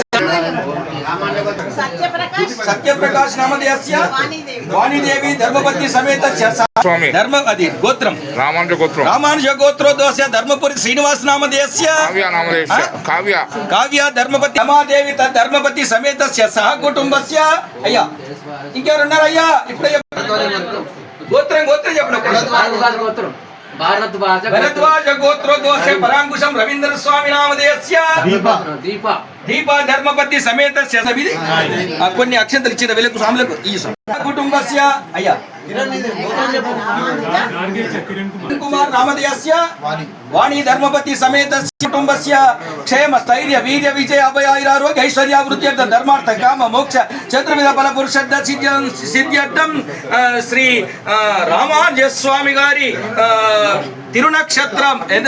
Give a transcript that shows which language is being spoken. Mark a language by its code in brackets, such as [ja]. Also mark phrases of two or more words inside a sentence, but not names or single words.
[sa] सत्यप्रकाश नामधेयस्य वाणी देवी धर्मपत्नी समेतस्य धर्म अदि गोत्रम रामानुज गोत्रोद्भवस्य धर्मपुरी श्रीनिवास नामधेयस्य काव्य धर्मपत्नी रमादेवी धर्मपत्नी समेतस्य सहकुटुंबस्य [te] అయ్యా ఇంకెవరు ఉన్నారు అయ్యా ఇప్పుడే గోత్రం చెప్పండి [sa] भरद्वाज गोत्रोद्भवस्य परांकुशम रवींद्र स्वामी नामधेयस्य दीपा దీప ధర్మపతి సమేత [te] కొన్ని అక్షంతలు ఇచ్చిన వీళ్ళకు స్వాములకు ఈ కుటుంబస్య అయ్యా [sa] కుమార్ నామధేయస్య వాణి ధర్మపతి సమేత కుటుంబస్య క్షేమ స్థైర్య వీర్య విజయ అభయారోగ్య ఐశ్వర్య వృత్త్యర్థ ధర్మార్థ కామ మోక్ష చతుర్విధ బల పురుషర్థ సిద్ధ్యర్థం శ్రీ రామానుజ స్వామి [te] గారి తిరునక్షత్రం